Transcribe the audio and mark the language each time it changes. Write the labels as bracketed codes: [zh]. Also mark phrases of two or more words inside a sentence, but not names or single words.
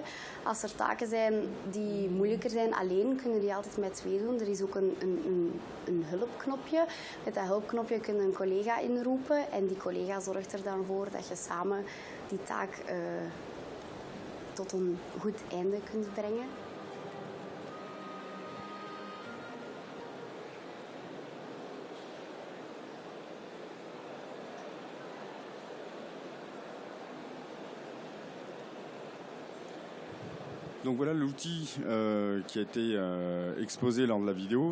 [nl] Als er taken zijn die moeilijker zijn alleen, kun je die altijd met 2 doen. Er is ook een hulpknopje. Met dat hulpknopje kun je een collega inroepen en die collega zorgt er dan voor dat je samen die taak tot een goed einde kunt brengen. [fr] Donc voilà l'outil qui a été exposé lors de la vidéo.